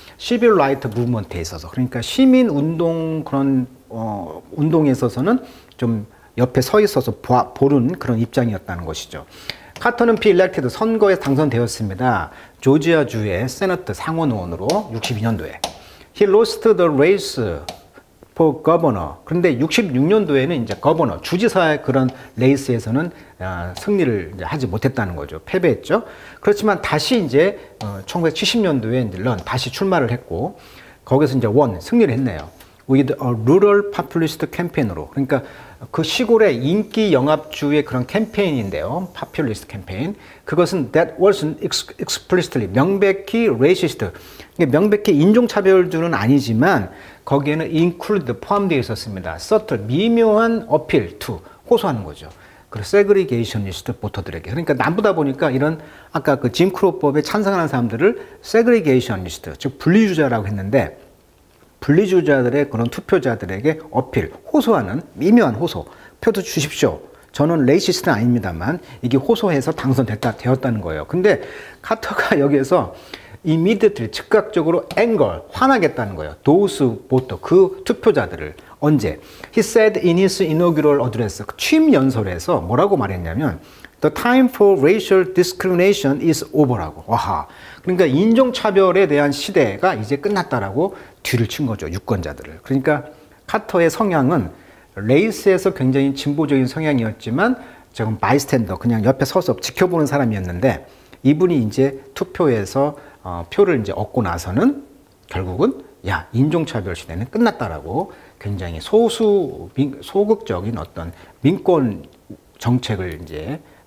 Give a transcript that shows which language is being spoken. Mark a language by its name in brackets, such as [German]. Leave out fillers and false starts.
[Korean] 시빌 라이트 무브먼트에 있어서 그러니까 시민 운동 그런 운동에 있어서는 좀 옆에 서 있어서 보는 그런 입장이었다는 것이죠. 카터는 비일렉티드 선거에 당선되었습니다. 조지아주의 세너트 상원 의원으로 62년도에. [English] He lost the race for governor. [Korean] 그런데 66년도에는 이제 거버너, 주지사의 그런 레이스에서는 승리를 이제 하지 못했다는 거죠. 패배했죠. 그렇지만 다시 이제 1970년도에 이제 다시 출마를 했고 거기서 이제 승리를 했네요. [English] With a rural populist campaign으로. [Korean] 그러니까 그 시골의 인기 영합주의 그런 캠페인인데요. populist 캠페인. 그것은 [English] that wasn't explicitly [Korean] 명백히 [English] racist. [Korean] 명백히 인종차별주는 아니지만 거기에는 include 포함되어 있었습니다. subtle 미묘한 [English] appeal to [Korean] 호소하는 거죠. 그 세그리게이셔니스트 보터들에게. 그러니까 남부다 보니까 이런 아까 그 짐 크로법에 찬성하는 사람들을 세그리게이셔니스트 즉 분리주자라고 했는데 분리주자들의 그런 투표자들에게 어필, 호소하는 미묘한 호소, 표도 주십시오. 저는 레이시스트는 아닙니다만 이게 호소해서 되었다는 거예요. 근데 카터가 여기에서 immediately 즉각적으로 anger, 화나겠다는 거예요. [English] those voter, [Korean] 그 투표자들을. 언제? [English] He said in his inaugural address, [Korean] 취임 연설에서 뭐라고 말했냐면 [English] The time for racial discrimination is over라고. 와하. [Korean] 그러니까 인종차별에 대한 시대가 이제 끝났다라고 뒤를 친 거죠. 유권자들을. 그러니까 카터의 성향은 레이스에서 굉장히 진보적인 성향이었지만 지금 바이스탠더 그냥 옆에 서서 지켜보는 사람이었는데 이분이 이제 투표에서 표를 이제 얻고 나서는 결국은 야 인종차별 시대는 끝났다라고 굉장히 소극적인 어떤 민권 정책을 이제